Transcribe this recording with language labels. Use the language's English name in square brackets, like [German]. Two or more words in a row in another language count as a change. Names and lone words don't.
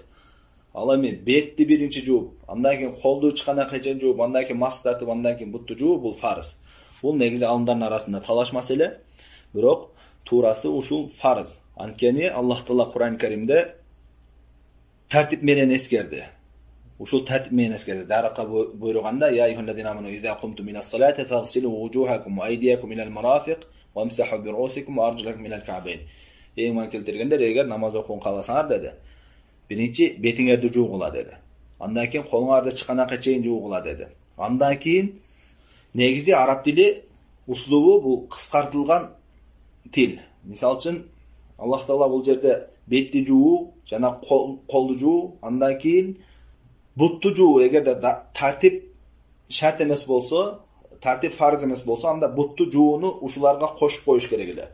[Kyrgyz] Ал эми бетти биринчи жууп, андан кийин колду чыканакка чейин жууп, андан кийин масх тартып, андан кийин бутту жууп, бул фарыз. Бул негизи алымдардын арасында талаш маселе, бирок туурасы ушул фарыз. Анткени Аллах Таала Кур'ан Каримде тартип менен эскерди. Ушул тартип менен эскерди. Дааратка буйруганда: [Arabic] "يا أيها الذين آمنوا إذا قمتم من الصلاة فاغسلوا وجوهكم وأيديكم إلى المرافق وامسحوا برءوسكم وأرجلكم إلى الكعبين". [Kyrgyz] Иман келтиргендер, эгер намаз окууну кааласаңар деди, биринчи бетиңерди жуугула деди. Андан кийин колуңарды чыканакка чейин жуугула деди. Андан кийин негизи араб тили услубу бул кыскартылган тил. Мисалы үчүн Аллах Таала бул жерде бетти жуу жана колду жуу, андан кийин бутту жуу, эгерде тартип шарт эмес болсо, тартип фарз эмес болсо, анда бутту жууну ушуларга кошуп коюш керек эле.